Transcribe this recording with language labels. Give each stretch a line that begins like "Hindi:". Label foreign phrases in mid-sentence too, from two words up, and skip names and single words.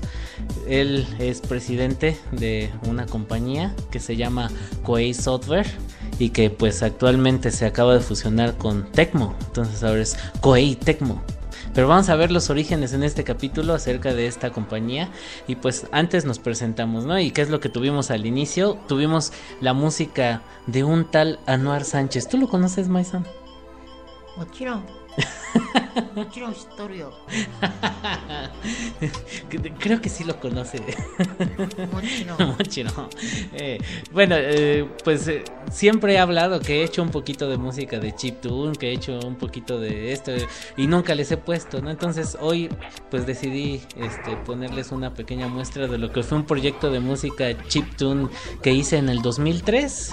Spanish: Él es presidente de una compañía que se llama Koei Software y que pues actualmente se acaba de fusionar con Tecmo. Entonces ahora es Koei Tecmo. Pero vamos a ver los orígenes en este capítulo acerca de esta compañía. Y pues antes nos presentamos, ¿no? ¿Y qué es lo que tuvimos al inicio? Tuvimos la música de un tal Anuar Sánchez. ¿Tú lo conoces, Maison?
Japanese: もちろん知っとるよ。
Spanish: Creo que sí lo conoce.
Japanese: もちろん。
Spanish: Bueno, pues siempre he hablado que he hecho un poquito de música de chiptune, que he hecho un poquito de esto y nunca les he puesto, ¿no? Entonces hoy pues decidí ponerles una pequeña muestra de lo que fue un proyecto de música chiptune que hice en el 2003.